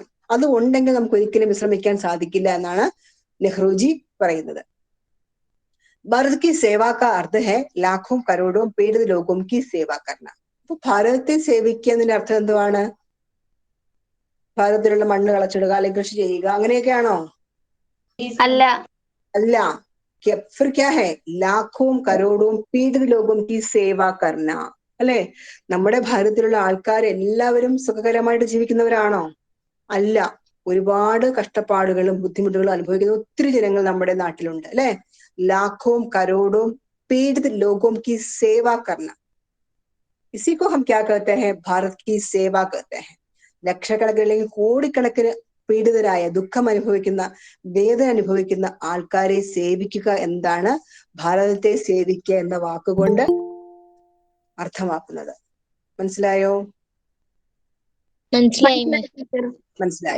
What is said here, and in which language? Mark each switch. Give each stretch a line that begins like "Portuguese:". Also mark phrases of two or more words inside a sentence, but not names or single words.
Malayalam: അത് ഉണ്ടെങ്കിൽ നമുക്ക് ഒരിക്കലും വിശ്രമിക്കാൻ സാധിക്കില്ല എന്നാണ് നെഹ്റുജി പറയുന്നത്.
Hindi: भारत की सेवा का अर्थ है लाखों करोड़ों पीड़ित लोगों की सेवा करना.
Malayalam: അപ്പൊ ഭാരതത്തെ സേവിക്കുക എന്നതിന്റെ അർത്ഥം എന്തുവാണ്? ഭാരതത്തിലുള്ള മണ്ണ് കളച്ചിടുക, അല്ലെങ്കിൽ കൃഷി ചെയ്യുക, അങ്ങനെയൊക്കെയാണോ? അല്ല. അല്ല.
Hindi: फिर क्या है? लाखों करोड़ों पीड़ित लोगों की सेवा करना. അല്ലെ?
Malayalam: നമ്മുടെ ഭാരതത്തിലുള്ള ആൾക്കാർ എല്ലാവരും സുഖകരമായിട്ട് ജീവിക്കുന്നവരാണോ? അല്ല. ഒരുപാട് കഷ്ടപ്പാടുകളും ബുദ്ധിമുട്ടുകളും അനുഭവിക്കുന്ന ഒത്തിരി ജനങ്ങൾ നമ്മുടെ നാട്ടിലുണ്ട്, അല്ലെ?
Hindi: लाखों करोड़ों पीड़ित लोगों की सेवा करना. इसी को हम क्या कहते हैं? भारत की सेवा कहते हैं.
Malayalam: ലക്ഷക്കണക്കിന് അല്ലെങ്കിൽ കോടിക്കണക്കിന് പീഡിതരായ, ദുഃഖം അനുഭവിക്കുന്ന, വേദന അനുഭവിക്കുന്ന ആൾക്കാരെ സേവിക്കുക എന്താണ് ഭാരതത്തെ സേവിക്കുക എന്ന വാക്കുകൊണ്ട് അർത്ഥമാക്കുന്നത്. മനസ്സിലായോ? മനസ്സിലായി.